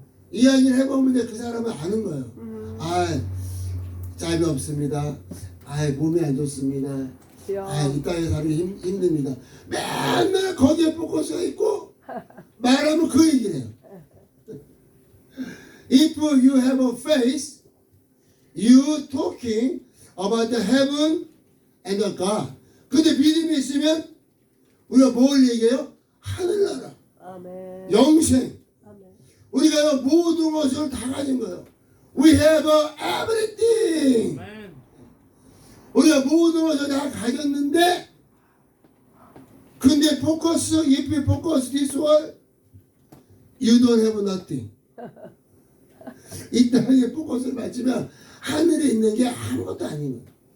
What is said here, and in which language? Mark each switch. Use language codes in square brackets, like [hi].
[ko] 이야기를 해보면 그 사람은 아는 거예요. 자비 없습니다. 몸이 안 좋습니다. 이 땅에 살기 힘듭니다. 맨날 거기에 포커스가 있고 말하면 그 얘기를 해요. [en] If you have a faith, you talking about the heaven and the God. [ko] 근데 믿음이 있으면 우리가 뭘 얘기해요? 하늘나라, 아멘. 영생. 아멘. 우리가 모든 것을 다 가진 거예요. [en] We have everything. Amen. [ko] 우리가 모든 것을 다 가졌는데, 근데 [en] if you focus this world, you don't have nothing. [ko] 이 땅에 포커스를 맞추면 하늘에 있는 게 아무것도 아닌 거예요.